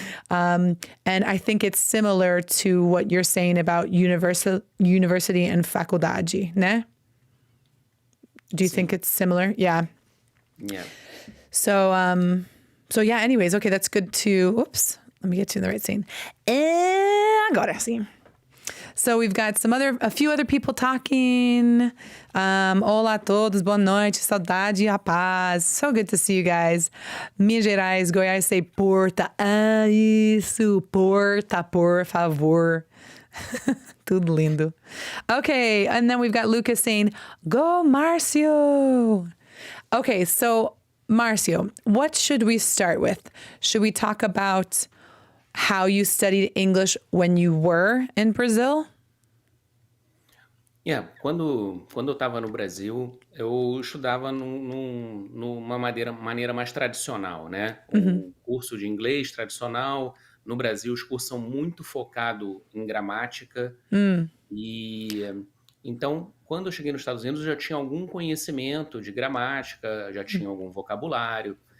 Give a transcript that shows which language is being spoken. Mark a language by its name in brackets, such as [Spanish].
[English] And I think it's similar to what you're saying about university and faculdade, né? Do you think it's similar? Yeah. Yeah. So yeah, anyways, okay, that's good to, oops, let me get to the right scene. [Portuguese] Agora sim. [English] So we've got a few other people talking. [Portuguese] Olá a todos, boa noite, saudade e a paz. [English] So good to see you guys. Minas Gerais, Goiás say porta. [Portuguese] Ah, isso, porta, por favor. Tudo lindo. [English] Okay, and then we've got Lucas saying, go Marcio. Okay, so Marcio, what should we start with? Should we talk about how you studied English when you were in Brazil? [Portuguese] Yeah, quando eu estava no Brasil, eu estudava numa maneira mais tradicional, né? Um curso de inglês tradicional. No Brasil, os cursos são muito focados em gramática. E então, quando eu cheguei nos Estados Unidos, eu já tinha algum conhecimento de gramática, já tinha algum vocabulário.